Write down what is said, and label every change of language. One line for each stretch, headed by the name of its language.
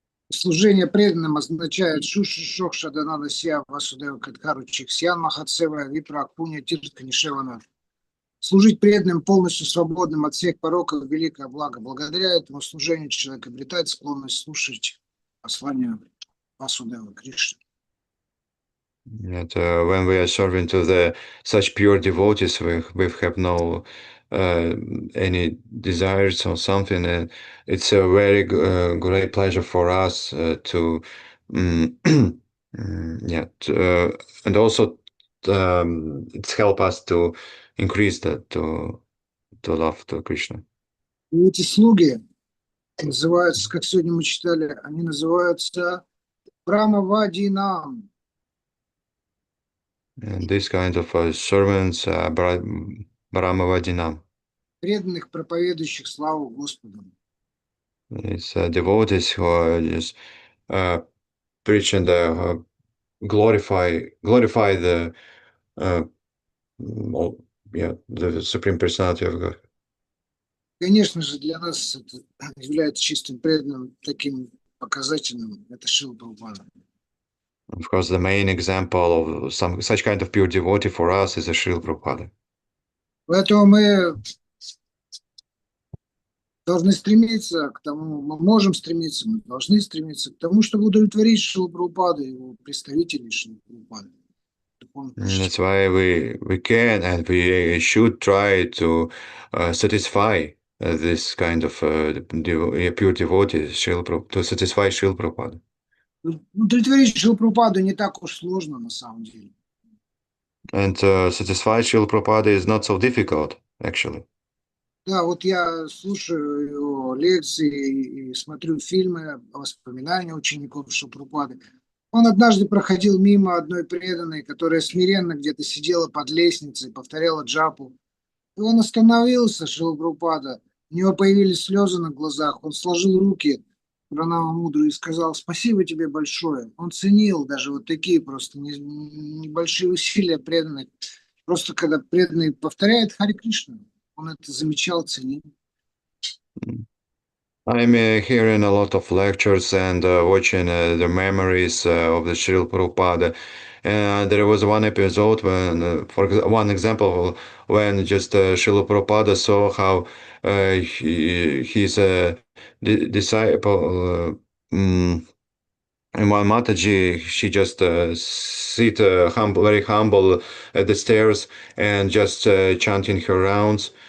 Russian: Служение преданным означает
Sanskrit: Шушишох Шаданада Сия Васудева Кадхару Чиксян Махатсева Випра Акпуня Тиртка Нишевана.
Russian: Служить преданным, полностью свободным от всех пороков, великое благо. Благодаря этому служению человек обретает склонность слушать послание Васудева Кришны.
English: And when we are serving to such pure devotees, we have no any desires or something, and it's a very great pleasure for us to and also it's help us to increase that to love to Krishna.
Russian: И эти слуги называются, как сегодня мы читали, они называются Брамавадинам.
English: And this kind of servants, Brahmavadinam.
Russian: Преданных, проповедующих славу Господу.
English: It's devotees who are just preaching the glorify the the Supreme Personality of God.
Russian: Конечно же, для нас это является чистым преданным таким показательным. Это Шрила Прабхупада.
English: Of course, the main example of such kind of pure devotee for us is a Srila Prabhupada.
Russian: Поэтому мы должны стремиться к тому, мы можем стремиться, мы должны стремиться к тому, чтобы удовлетворить Шрилу Прабхупаду и его представителей Шрилы Прабхупады.
English: That's why we can and we should try to satisfy this kind of pure devotee, to satisfy Srila Prabhupada.
Russian: Удовлетворить Шрилу Прабхупаду не так уж сложно на самом деле.
English: And satisfy Srila Prabhupada is not so difficult, actually.
Russian: Да, вот я слушаю его лекции и смотрю фильмы, воспоминания учеников Шрилы Прабхупады. Он однажды проходил мимо одной преданной, которая смиренно где-то сидела под лестницей, повторяла джапу. И он остановился, Шрила Прабхупада. У него появились слезы на глазах. Он сложил руки Пранама Мудру и сказал: спасибо тебе большое. Он ценил даже вот такие просто небольшие усилия преданных. Просто когда преданный повторяет Харе Кришна, он это замечал, ценил.
English: I'm hearing a lot of lectures and watching the memories of the Srila Prabhupada. There was one episode when, one example, when just Srila Prabhupada saw how his disciple, and one Mataji, she just sit very humble at the stairs and just chanting her rounds.